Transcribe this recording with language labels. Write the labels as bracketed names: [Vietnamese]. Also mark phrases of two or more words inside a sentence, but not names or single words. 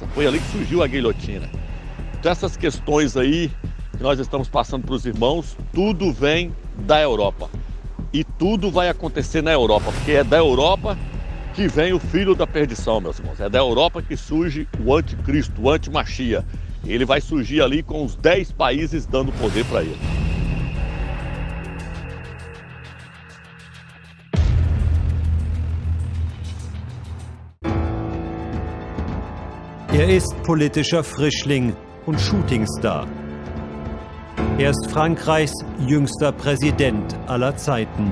[Portuguese] Foi ali que surgiu a guilhotina. Então essas questões aí que nós estamos passando para os irmãos, tudo vem da Europa. E tudo vai acontecer na Europa, porque é da Europa que vem o filho da perdição, meus irmãos. É da Europa que surge o anticristo, o antimashiach. Ele vai surgir ali com os 10 países dando poder para ele. [German] Ist politischer Frischling und Shootingstar. Ist Frankreichs jüngster Präsident aller Zeiten.